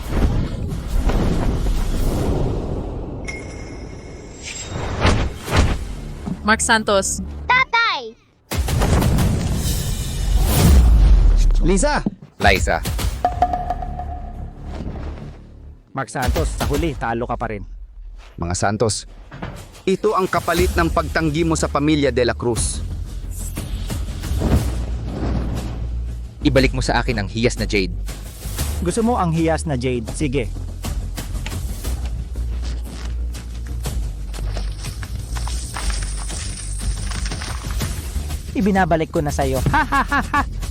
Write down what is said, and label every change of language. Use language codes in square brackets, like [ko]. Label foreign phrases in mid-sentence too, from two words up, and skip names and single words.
[tl] Mark Santos. Tatay! Liza! Liza, Mark Santos, sa huli, talo ka pa rin. Mga Santos, ito ang kapalit ng pagtanggi mo sa pamilya de la Cruz. ibalik mo sa akin ang hiyas na jade. Gusto mo ang hiyas na jade? Sige. Ibinabalik ko na sa'yo. Ha ha ha ha!